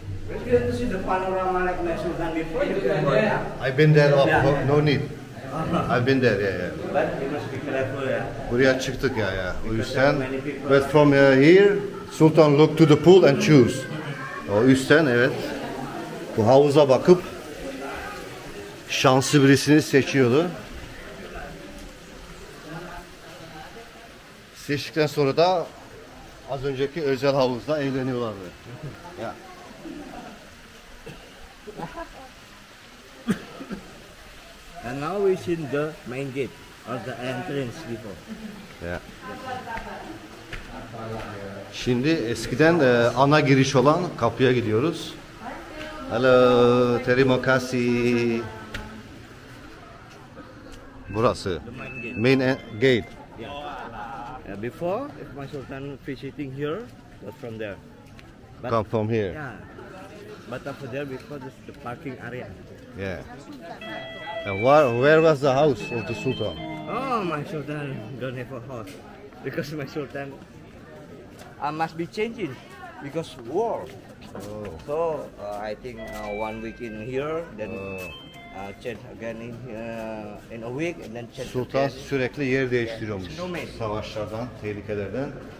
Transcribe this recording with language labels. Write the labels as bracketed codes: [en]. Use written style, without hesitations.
[en] It's good to see the panorama like my sultan before. You can go there. I've been there. Yeah. No need. I've been there. Yeah. But you must be careful, yeah? [tr] Buraya çıktık ya. O yüzden. [en] But from here, Sultan look to the pool and choose. [tr] O üstten evet. Bu havuza bakıp şanslı birisini seçiyordu. Seçtikten sonra da az önceki özel havuzda eğleniyorlardı. Ya. [en] And now we see the main gate or the entrance before. [tr] Ya. Şimdi eskiden ana giriş olan kapıya gidiyoruz. Hello, [ms] terima kasih. [tr] Burası. [en] The main gate. Gate. Before, if my sultan visiting here, but from there. But, Come from here. Yeah. But after there, because it's the parking area. Yeah. And where was the house of the sultan? Oh, my sultan don't have a house because my sultan must be changing because war. Oh. So I think 1 week in here, then change again in a week, and then change. [tr] Sultan [en] again. [tr] sürekli yer değiştiriyormuş. [en] Nomad. [tr] Savaşlardan, tehlikelerden.